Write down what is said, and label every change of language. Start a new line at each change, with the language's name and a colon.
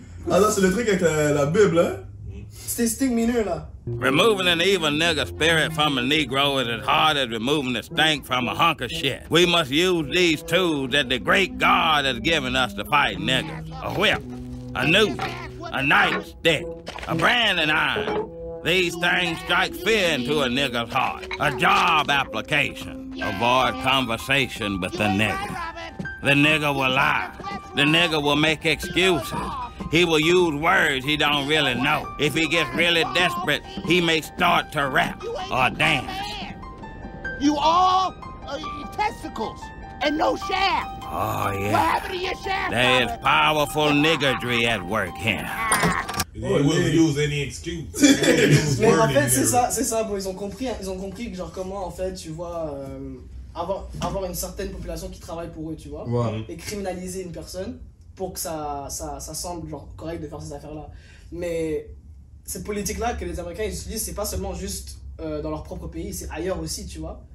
French: Ah non, c'est le truc avec la Bible, hein? C'était Sting mineur, là.
English: Removing an evil nigger spirit from a Negro is as hard as removing the stank from a hunk of shit. We must use these tools that the great God has given us to fight niggas. A whip, a noose, a nightstick, a branding iron. These things strike fear into a nigger's heart. A job application. Avoid conversation with the nigger. The nigger will lie. The nigger will make excuses. He will use words he don't really know. If he gets really desperate, he may start to rap or dance. You all testicles and no shaft. Oh, yeah. What happened to your shaft? There is powerful niggardry at work here. He will use any excuse.
French: Mais en fait, c'est ça, bon, ils ont compris que genre comment en fait, tu vois, avoir une certaine population qui travaille pour eux, tu vois, et criminaliser une personne pour que ça semble genre correct de faire ces affaires-là. Mais cette politique-là que les Américains ils utilisent, c'est pas seulement juste dans leur propre pays, c'est ailleurs aussi, tu vois.